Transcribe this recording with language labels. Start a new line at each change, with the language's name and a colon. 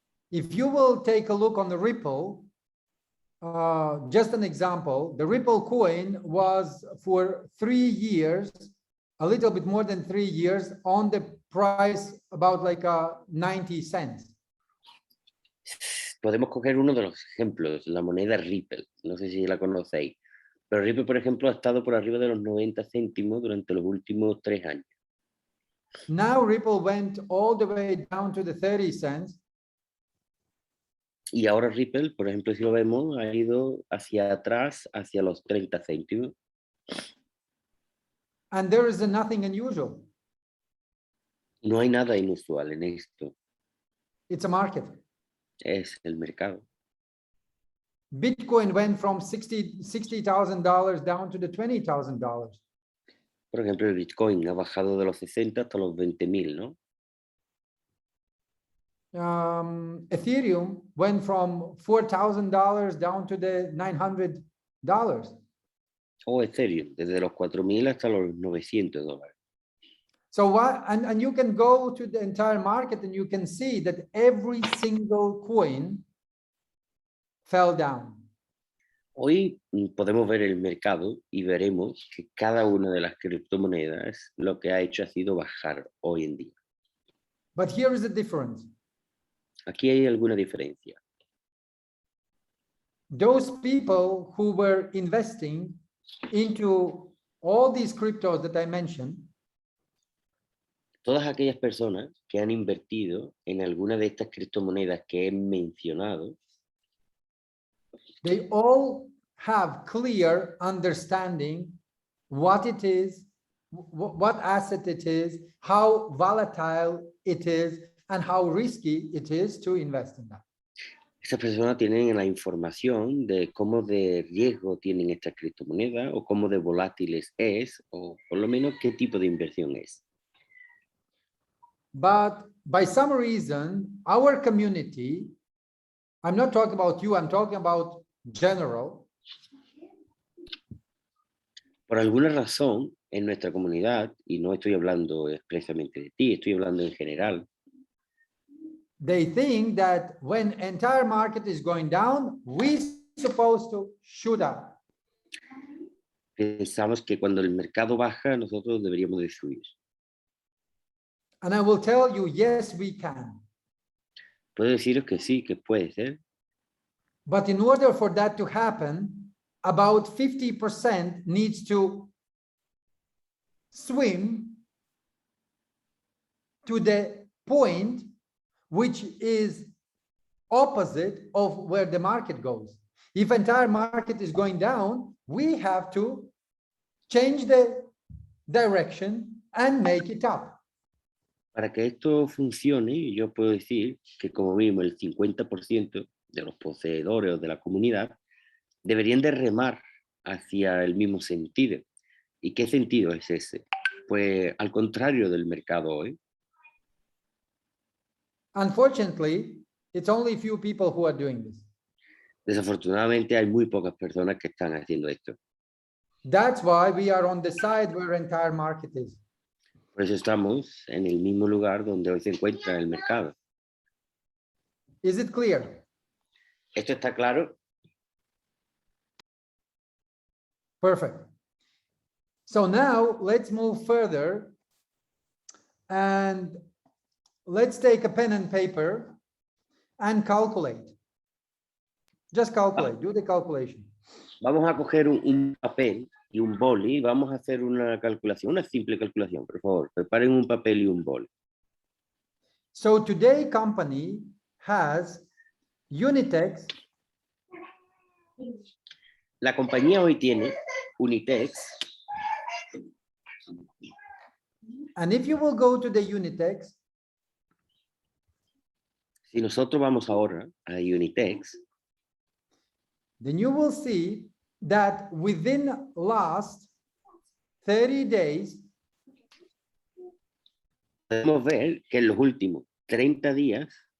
English: If you will take a look on the Ripple, just an example, the Ripple coin was for 3 years, a little bit more than 3 years, on the price about like 90 cents.
Spanish: Podemos coger uno de los ejemplos, la moneda Ripple, no sé si la conocéis, pero Ripple, por ejemplo, ha estado por arriba de los 90 céntimos durante los últimos 3 años.
English: Now Ripple went all the way down to the 30 cents.
Spanish: Y ahora Ripple, por ejemplo, si lo vemos, ha ido hacia atrás, hacia los 30 céntimos.
English: And there is nothing unusual.
Spanish: No hay nada inusual en esto.
English: It's a market.
Spanish: Es el mercado.
English: Bitcoin went from $60,000 down to the $20,000.
Spanish: Por ejemplo, el Bitcoin ha bajado de los 60 hasta los 20.000, ¿no?
English: Ethereum went from $4,000 down to the $900.
Spanish: O Ethereum, desde los 4.000 hasta los $900.
English: So what, and you can go to the entire market and you can see that every single coin fell down.
Spanish: Hoy podemos ver el mercado y veremos que cada una de las criptomonedas lo que ha hecho ha sido bajar hoy en día.
English: But here is the difference.
Spanish: Aquí hay alguna diferencia.
English: Those people who were investing into all these cryptos that I mentioned,
Spanish: Todas aquellas personas que han invertido en alguna de estas criptomonedas que he mencionado,
English: they all have clear understanding what it is, what asset it is, how volatile it is, and how risky it is to invest in that.
Spanish: esas personas tienen la información de cómo de riesgo tienen estas criptomonedas o cómo de volátiles es, o por lo menos qué tipo de inversión es.
English: But by some reason, our community, I'm not talking about you, I'm talking about general.
Spanish: Por alguna razón, en nuestra comunidad, y no estoy hablando expresamente de ti, estoy hablando en general,
English: They think that when entire market is going down, we supposed to shoot up.
Spanish: pensamos que cuando el mercado baja, nosotros deberíamos de subir.
English: And I will tell you, yes, we can.
Spanish: Puedo deciros que sí, que puede ser,
English: But in order for that to happen, about 50% needs to swim to the point which is opposite of where the market goes. If entire market is going down, we have to change the direction and make it up.
Spanish: Para que esto funcione, yo puedo decir que como mínimo el 50% de los poseedores o de la comunidad deberían de remar hacia el mismo sentido. ¿Y qué sentido es ese? Pues al contrario del mercado hoy.
English: Unfortunately, it's only few people who are doing this.
Spanish: Desafortunadamente hay muy pocas personas que están haciendo esto.
English: That's why we are on the side where entire market is.
Spanish: Por eso estamos en el mismo lugar donde hoy se encuentra el mercado.
English: Is it clear?
Spanish: ¿Esto está claro?
English: Perfect. So now let's move further and let's take a pen and paper and calculate. Just calculate, do the calculation.
Spanish: Vamos a coger un papel y un boli y vamos a hacer una calculación, una simple calculación, por favor. Preparen un papel y un boli.
English: So today company has Unitex.
Spanish: La compañía hoy tiene Unitex.
English: And if you will go to the Unitex,
Spanish: Si nosotros vamos ahora a Unitex,
English: then you will see that within last 30 days,
Spanish: podemos ver que en los últimos 30 días